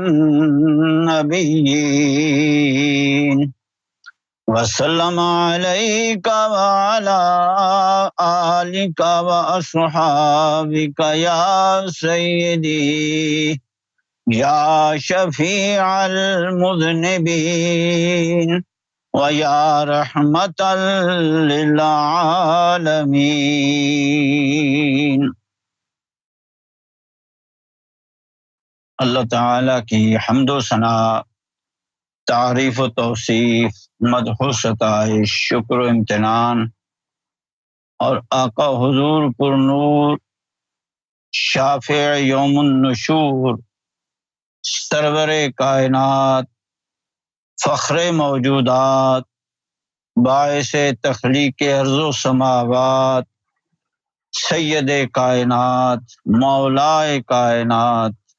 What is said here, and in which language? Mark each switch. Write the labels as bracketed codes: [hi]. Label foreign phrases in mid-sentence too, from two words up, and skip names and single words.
[ar] النبيين وسلم عليك وعلى آلك وأصحابك يا سيدي يا شفيع المذنبين ويا رحمة للعالمين. [ur] اللہ تعالیٰ کی حمد و ثنا، تعریف و توصیف، مدح و ستائش، شکر و امتنان، اور آقا حضور پر نور شافع یوم النشور، سرور کائنات، فخر موجودات، باعث تخلیق ارض و سماوات، سید کائنات، مولائے کائنات،